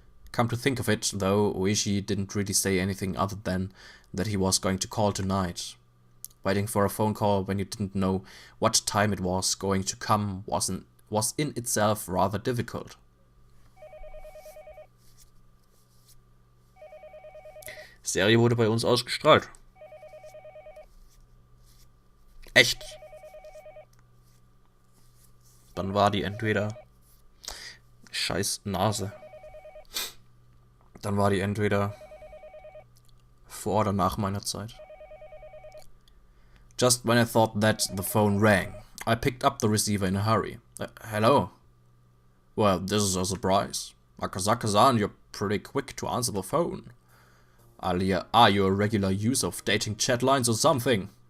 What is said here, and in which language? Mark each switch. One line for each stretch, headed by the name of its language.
English: Come to think of it, though, Luigi didn't really say anything other than that he was going to call tonight. Waiting for a phone call when you didn't know what time it was going to come was in itself rather difficult.
German: Serie wurde bei uns ausgestrahlt. Echt? Dann war die entweder... Scheiß Nase. Dann war die entweder vor oder nach meiner Zeit.
English: Just when I thought that, the phone rang. I picked up the receiver in a hurry. Hello? Well, this is a surprise. Akazaka-san, you're pretty quick to answer the phone. Are you a regular user of dating chat lines or something?